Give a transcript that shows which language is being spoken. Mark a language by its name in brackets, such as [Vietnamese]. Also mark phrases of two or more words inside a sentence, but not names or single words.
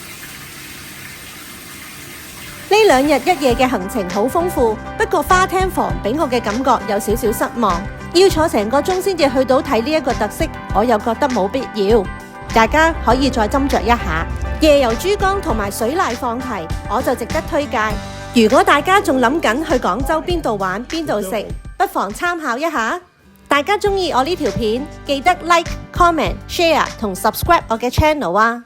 [Cantonese] 呢2日1夜嘅行程好豐富，不過花廳房俾我嘅感覺有少少失望，要坐成個鐘先至去到睇呢一個特色，我又覺得冇必要。大家可以再斟酌一下。夜遊珠江同埋水瀨放題，我就值得推介。如果大家仲諗緊去廣州邊度玩邊度食，不妨參考一下。大家鍾意我呢條片，記得 [English] like、comment、share [Cantonese] 同 subscribe 我嘅 channel啊！